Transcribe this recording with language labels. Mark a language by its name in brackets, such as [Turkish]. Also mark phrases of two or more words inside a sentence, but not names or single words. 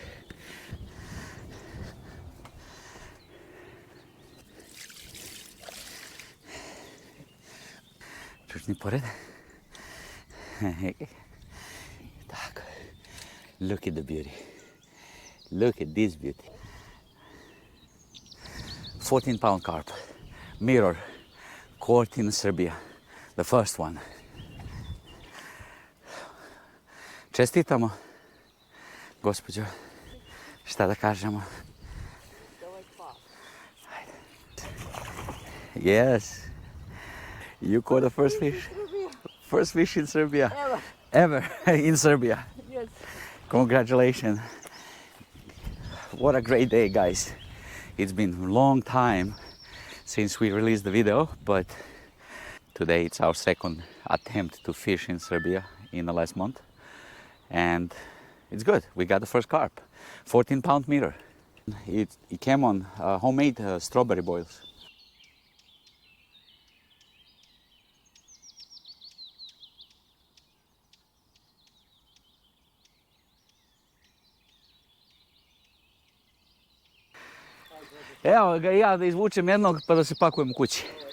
[Serbian] Čučni pored. Tako. [English] Look at the beauty. Look at this beauty. 14-pound carp. Mirror. caught in Serbia, the first one. [Serbian] Čestitamo, gospođo, šta da kažemo? [English] Yes, you caught the first fish. First fish in Serbia. Ever in Serbia. Yes. Congratulations. What a great day, guys. It's been a long time since we released the video, but today it's our second attempt to fish in Serbia in the last month. And it's good. We got the first carp, 14-pound meter. It came on homemade strawberry boils. [Serbian] Evo ga ja da izvučem jednog pa da se pakujem kući.